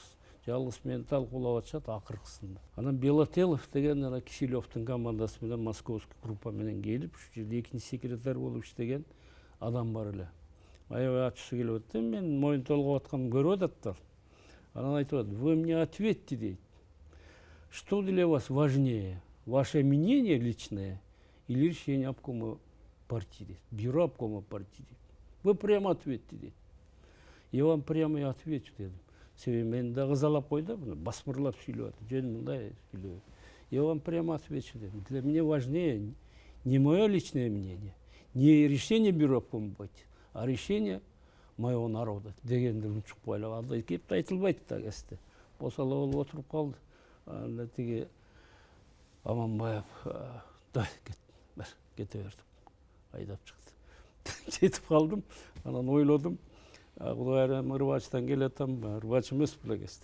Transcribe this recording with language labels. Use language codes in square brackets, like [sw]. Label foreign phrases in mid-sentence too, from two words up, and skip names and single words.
[ky] Жалгыз мени талкуулап атышат акыркысында. Анан Белотелов деген ана Киселевдин командасы менен [ru] московский группа [ky] менен келип, ушу жерде экинчи секретарь болуп иштеген адам бар эле. Аябай ачуусу келип атты, мен моюн толгоп атканымды көрүп ататтар. Анан айтып атат, [ru] вы мне ответьте дейт. Что для вас важнее, ваше мнение личное или решение обкома партии дейт, бюро обкома партии дейт. Вы прямо ответьте дейт. Я вам прямо и отвечу дедим. [ky] Себеби мени да кызалап койду, басмырлап сүйлөп атат, жөн мындай сүйлөп. [ru] Я вам прямо отвечу дедим. Для меня важнее не мое личное мнение, не решение бюро обкома партии, а решение моего народа [ky] дегенди унчук байлап андай кеп айтылбайт да кесте. Босала болуп отуруп калды. Анда тиги Аманбаев да кете бердим. Айдап чыкты. Жетип калдым. Анан ойлодум. Кудайым Ырбачтан келатам, Ырбач эмес беле кести.